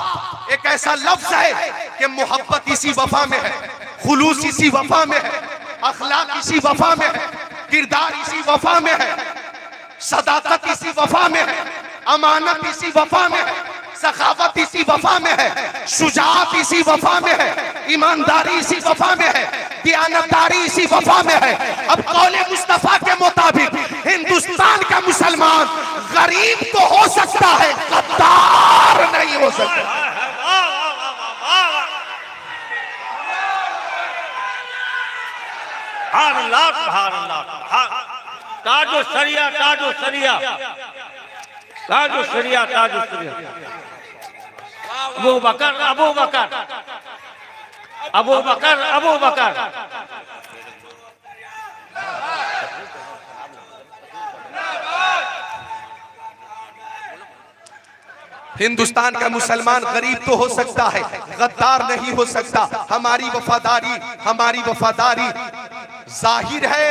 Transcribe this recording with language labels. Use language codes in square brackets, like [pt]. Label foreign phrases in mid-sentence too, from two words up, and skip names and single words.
[hi] वफा एक ऐसा लफ्ज है कि मोहब्बत इसी वफा में है, खुलूस इसी वफा में है, अखलाक इसी वफा में है, किरदार इसी वफा में है, सदाकत इसी वफा में है, अमानत इसी वफा में है, सखावत इसी वफा में है, शुजाअत इसी वफा में है, ईमानदारी इसी वफा में है, दियानतदारी इसी वफा में है। अब कौले मुस्तफा के मुताबिक हिंदुस्तान का मुसलमान गरीब तो हो सकता है, गद्दार नहीं हो सकता। ताजो सरिया, ताजो सरिया, ताजो सरिया, ताजो सरिया। अबू बकर, अबू बकर, अबू बकर, अबू बकर। हिंदुस्तान का मुसलमान गरीब तो हो सकता है, गद्दार नहीं हो सकता। हमारी वफादारी जाहिर है।